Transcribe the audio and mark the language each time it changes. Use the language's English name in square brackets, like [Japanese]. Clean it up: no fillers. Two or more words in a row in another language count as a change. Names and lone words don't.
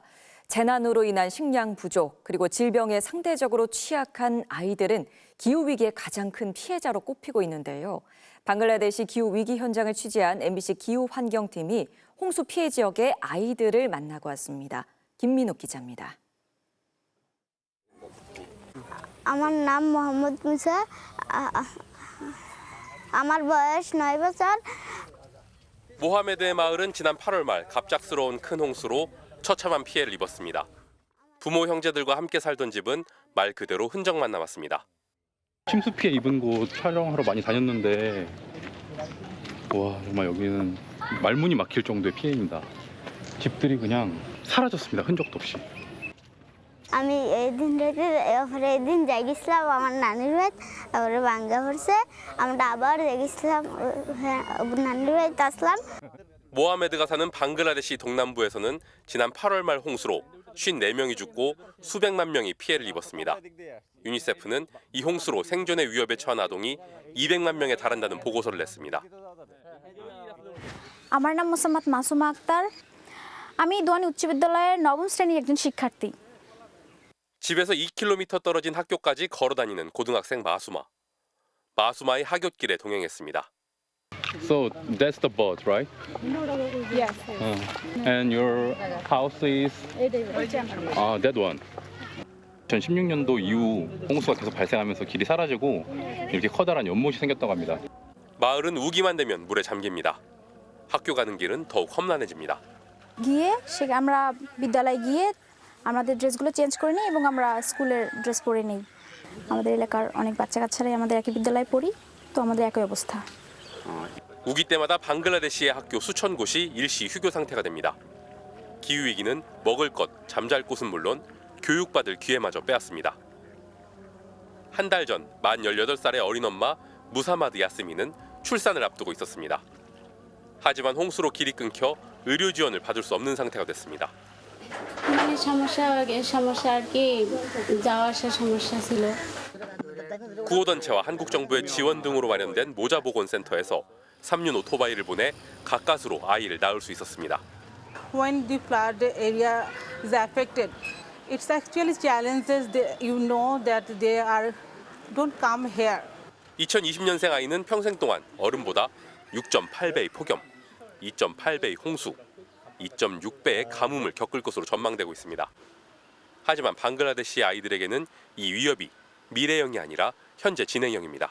[Korean] 재난으로 인한 식량 부족, 그리고 질병에 상대적으로 취약한 아이들은 기후위기의 가장 큰 피해자로 꼽히고 있는데요. 방글라데시 기후위기 현장을 취재한 MBC 기후환경팀이 홍수 피해 지역의 아이들을 만나고 왔습니다. 김민욱 기자입니다. [Bangla] আমার নাম মোহাম্মদ মুসা আমার বয়স 9বছর [Korean] 모하메드의 마을은 지난 8월 말 갑작스러운 큰 홍수로 처참한 피해를 입었습니다. 부모 형제들과 함께 살던 집은 말 그대로 흔적만 남았습니다. 침수 피해 입은 곳 촬영하러 많이 다녔는데 와 정말 여기는 말문이 막힐 정도의 피해입니다. 집들이 그냥 사라졌습니다. 흔적도 없이. [Bangla] আমি এই দিন রেখে এই দিন যাই গেছিলাম আমার নানির বাড়ি তারপরে ভাঙ্গা পড়ছে আমরা আবার গেছিলাম নানির বাড়িতে আসলাম. [Korean] 모하메드가 사는 방글라데시 동남부에서는 지난 8월 말 홍수로 54명이 죽고 수백만 명이 피해를 입었습니다. 유니세프는 이 홍수로 생존의 위협에 처한 아동이 200만 명에 달한다는 보고서를 냈습니다. [Bangla] আমার নাম মোসাম্মদ মাসুমা আক্তার. আমি দোয়ানি উচ্চ বিদ্যালয়ের নবম শ্রেণীর একজন শিক্ষার্থী. [Korean] 집에서 2km 떨어진 학교까지 걸어 다니는 고등학생 마수마. 마수마의 하굣길에 동행했습니다. [English] So that's the boat, right? Yes. And your house is that one. [Korean] 2016년도 이후 홍수가 계속 발생하면서 길이 사라지고 이렇게 커다란 연못이 생겼다고 합니다. 마을은 우기만 되면 물에 잠깁니다. 학교 가는 길은 더욱 험난해집니다. [Bangla] গিয়ে আমরা বিদ্যালয়ে গিয়ে আমাদের ড্রেসগুলো চেঞ্জ করে নিই এবং আমরা স্কুলের ড্রেস পরে নিই. আমাদের এলাকার অনেক বাচ্চা-কাচ্চারাই আমাদের একই বিদ্যালয়ে পড়ি, তো আমাদের একই অবস্থা. [Korean] 우기 때마다 방글라데시의 학교 수천 곳이 일시 휴교 상태가 됩니다. 기후위기는 먹을 것, 잠잘 곳은 물론 교육받을 기회마저 빼앗습니다. 한 달 전 만 18살의 어린 엄마 무사마드 야스미는 출산을 앞두고 있었습니다. 하지만 홍수로 길이 끊겨 의료 지원을 받을 수 없는 상태가 됐습니다. 구호단체와 한국정부의 지원 등으로 마련된 모자보건센터에서 3륜 오토바이를 보내 가까스로 아이를 낳을 수 있었습니다. [English] When the flood area is affected, it's actually challenges that you know that they don't come here. [Korean] 2020년생 아이는 평생 동안 어른보다 6.8배의 폭염, 2.8배의 홍수, 2.6배의 가뭄을 겪을 것으로 전망되고 있습니다. 하지만 방글라데시 아이들에게는 이 위협이 미래형이 아니라 현재 진행형입니다.